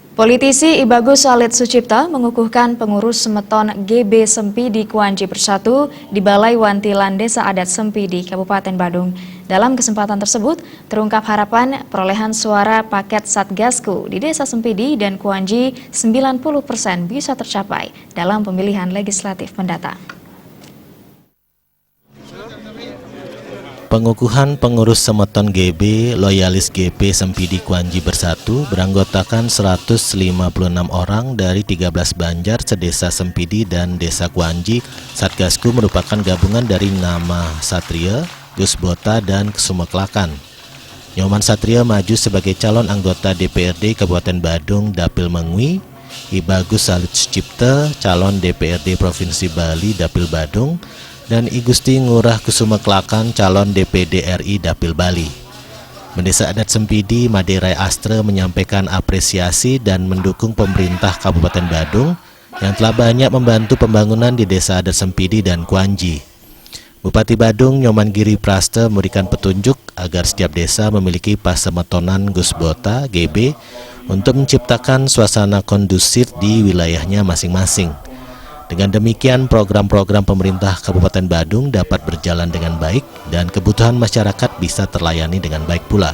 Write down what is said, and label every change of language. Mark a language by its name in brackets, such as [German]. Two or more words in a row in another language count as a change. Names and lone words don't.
[Indonesian] Politisi Ibagus Salid Sucipta mengukuhkan pengurus Semeton GB Sempidi Kuanji Bersatu di Balai Wantilan Desa Adat Sempidi, Kabupaten Badung. Dalam kesempatan tersebut, terungkap harapan perolehan suara paket Satgasku di Desa Sempidi dan Kuanji 90% bisa tercapai dalam pemilihan legislatif mendatang. Pengukuhan pengurus Semeton GB loyalis GP Sempidi Kuanji Bersatu beranggotakan 156 orang dari 13 banjar sedesa Sempidi dan desa Kuanji. Satgasku merupakan gabungan dari nama Satria, Gus Bota, dan Kesumeklakan. Nyoman Satria maju sebagai calon anggota DPRD Kabupaten Badung Dapil Mengwi, Ibagus Salid Sucipta calon DPRD Provinsi Bali Dapil Badung, dan I Gusti Ngurah Kesumeklakan calon DPD RI Dapil Bali. Mendesa Adat Sempidi Maderai Astre menyampaikan apresiasi dan mendukung pemerintah Kabupaten Badung yang telah banyak membantu pembangunan di Desa Adat Sempidi dan Kuanji. Bupati Badung Nyoman Giri Praste memberikan petunjuk agar setiap desa memiliki pasemetonan Gus Bota GB untuk menciptakan suasana kondusif di wilayahnya masing-masing. Dengan demikian, program-program pemerintah Kabupaten Badung dapat berjalan dengan baik dan kebutuhan masyarakat bisa terlayani dengan baik pula.